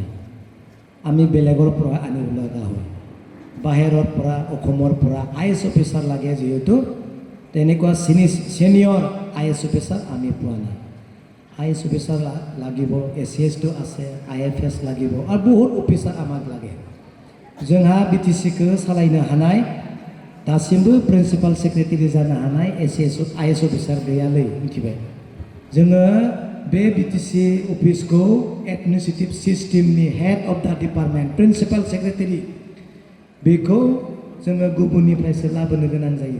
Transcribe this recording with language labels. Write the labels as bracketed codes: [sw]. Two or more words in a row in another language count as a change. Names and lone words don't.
[as] আমি বেলেগৰ পৰা আনিব লগা হয়। বাহিৰৰ পৰা, অসমৰ পৰা IS অফিচাৰ লাগে যিহেতু, তেনেকুৱা [en] senior IS officer [as] আমি পোৱা নাই। [en] IS officer [as] লাগিব, ACSটো আছে, IFS লাগিব আৰু বহুত অফিচাৰ আমাক লাগে। [brx] जोंहा BTCखौ सालायनो हानाय दासिमबो [en] principal secretary [brx] जानो हानाय [en] IS officer [brx] गैयालै, मिथिबाय। जोङो बे BTC अफिसखौ [en] administrative systemni head of the department principal secretary [brx] बेखौ जोङो गुबुननिफ्रायसो लाबोनो गोनां जायो।